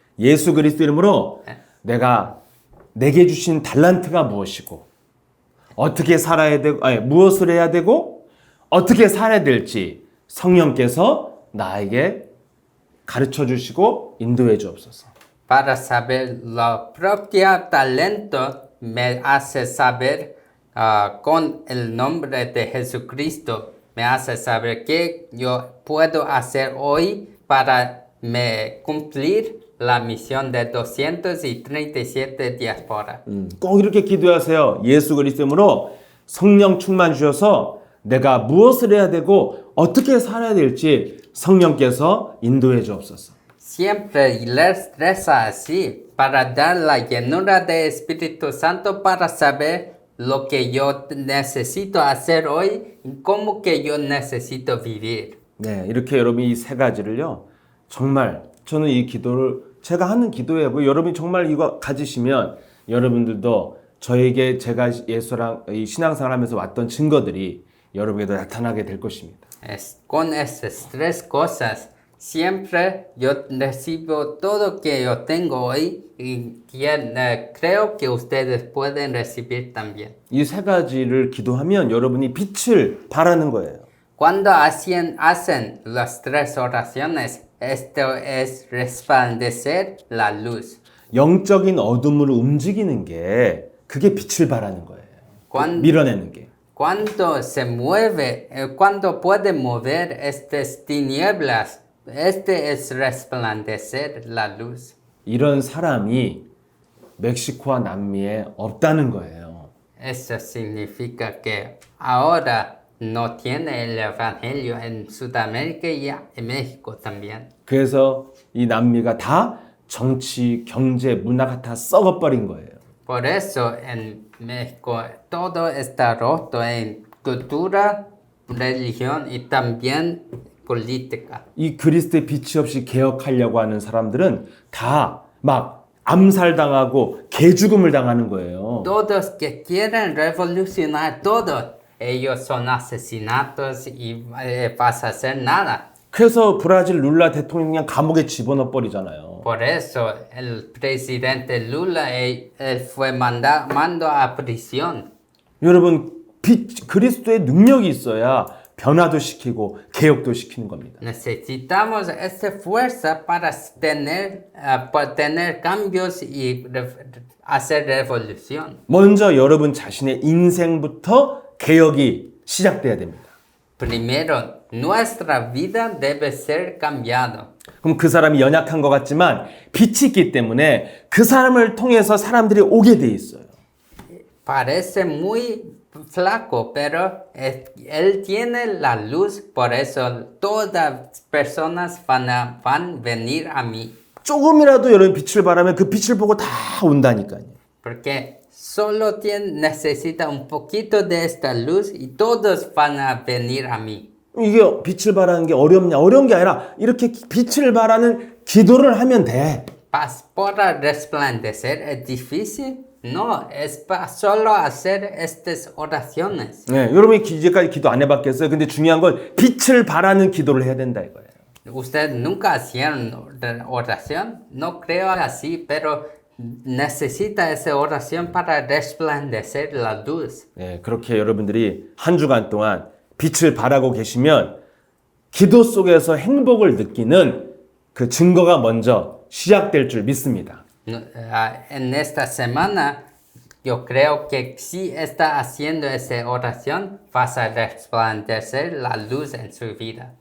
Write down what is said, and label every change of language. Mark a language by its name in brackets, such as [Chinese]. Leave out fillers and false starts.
[Korean] 예수 그리스도 이름으로 내가 내게 주신 달란트가 무엇이고 어떻게 살아야 되고 무엇을 해야 되고 어떻게 살아야 될지 성령께서 나에게 가르쳐 주시고 인도해 주옵소서. [Spanish] Para saber lo propio talento me hace saber con el nombre de Jesucristo me hace saber qué yo puedo hacer hoy para me cumplir la misión de 237 diáspora. [Korean] 꼭 이렇게 기도하세요. 예수 그리스도로 성령 충만 주셔서 내가 무엇을 해야 되고 어떻게 살아야 될지 성령께서 인도해 주옵소서. [Spanish] Siempre les reza así para dar la llenura del Espíritu Santo para saber lo que yo necesito hacer hoy y cómo que yo necesito vivir. [Korean] 네, 이렇게 여러분이 이 세 가지를요. 정말 저는 이 기도를 제가 하는 기도예요. 여러분이 정말 이거 가지시면 여러분들도 저에게 제가 예수랑 이 신앙생활 하면서 왔던 증거들이 여러분에게도 나타나게 될 것입니다. [Spanish] Con esas tres cosas, siempre yo recibo todo que yo tengo hoy y creo que ustedes pueden recibir también. [Korean] 이 세 가지를 기도하면 여러분이 빛을 발하는 거예요. [Spanish] Cuando hacen las tres oraciones, esto es resplandecer la luz. [Korean] 영적인 어둠을 움직이는 게 그게 빛을 발하는 거예요. 밀어내는 게. [Spanish] Cuando se mueve, cuando puede mover estas tinieblas, este es resplandecer la luz. [Korean] 이런 사람이 멕시코와 남미에 없다는 거예요. [Spanish] Eso significa que ahora no tiene el evangelio en Sudamérica y en México también. [Korean] 그래서 이 남미가 다 정치, 경제, 문화가 다 썩어버린 거예요. [Spanish] Por eso en México todo está roto en cultura, religión y también política. [Korean] 이 그리스도의 빛이 없이 개혁하려고 하는 사람들은 다 막 암살당하고 개죽음을 당하는 거예요. [Spanish] Todos que quieren revolucionar todo, ellos son asesinatos y vas a hacer nada. [Korean] 그래서 브라질 룰라 대통령 그냥 감옥에 집어넣어 버리잖아요. [Spanish] Por eso el presidente Lula él fue mando a prisión. [Korean] 여러분 그리스도의 능력이 있어야 변화도 시키고 개혁도 시키는 겁니다. [Spanish] Necesitamos esa fuerza para tener cambios y hacer revolución. [Korean] 먼저 여러분 자신의 인생부터 개혁이 시작돼야 됩니다. [Spanish] Primero, nuestra vida debe ser cambiado. [Korean] 그럼 그 사람이 연약한 것 같지만 빛이 있기 때문에 그 사람을 통해서 사람들이 오게 돼 있어요. [Spanish] Parece muy flaco, pero él tiene la luz, por eso todas las personas van a venir a mí. [Korean] 조금이라도 여러분 빛을 발하면 그 빛을 보고 다 온다니까요. [Spanish] Porque solo necesita un poquito de esta luz y todos van a venir a mí. [Korean] 이게 빛을 발하는 게 어렵냐? 어려운 게 아니라 이렇게 빛을 발하는 기도를 하면 돼. [Spanish] Para resplandecer es difícil. No, es solo hacer estas oraciones. [Korean] 네, 여러분이 이제까지 기도 안 해봤겠어요? 근데 중요한 건 빛을 발하는 기도를 해야 된다 이거예요. [Spanish] Ustedes nunca hacían oración, no creo así, pero necesita esa oración para resplandecer la luz. [Korean] 네, 그렇게 여러분들이 한 주간 동안 빛을 발하고 계시면 기도 속에서 행복을 느끼는 그 증거가 먼저 시작될 줄 믿습니다. [Spanish] En esta semana, yo creo que si está haciendo esa oración, vas a resplandecer la luz en su vida.